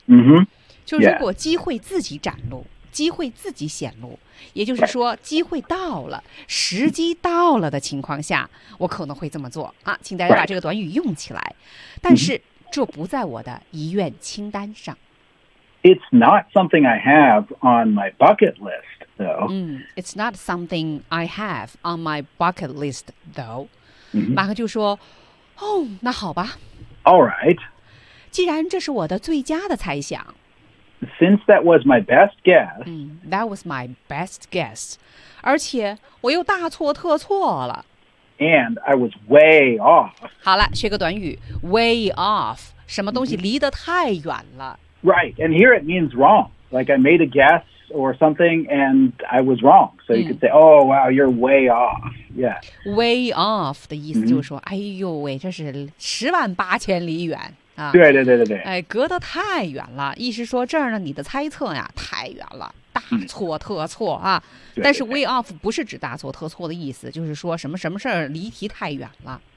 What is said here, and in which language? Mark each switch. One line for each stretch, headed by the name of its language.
Chinese: 嗯哼。就如果机会自己展露。机会自己显露，也就是说机会到了，时机到了的情况下，我可能会这么做啊，请大家把这个短语用起来，但是这不在我的遗愿清单上。
English: It's not something I have on my bucket list, though. It's not something I have on my bucket list, though.
Chinese: 马克就说，哦，那好吧。
English: All right.
Chinese: 既然这是我的最佳的猜想。
English: Since that was my best guess. That was my best guess.
Chinese: 而且我又大错特错了。
English: And I was way off.
Chinese: 好了，学个短语 ,way off, 什么东西离得太远了。
English: Right, and here it means wrong. Like I made a guess or something and I was wrong. So you could say, oh, wow, you're way off. Yeah.
Chinese: Way off 的意思就是说、mm-hmm. 哎呦喂，这是十万八千里远、啊、对对对对对。哎，隔得太远了，意思说这儿呢你的猜测呀太远了，大错特错啊。对对对，但是 way off 不是指大错特错的意思，就是说什么什么事儿离题太远了。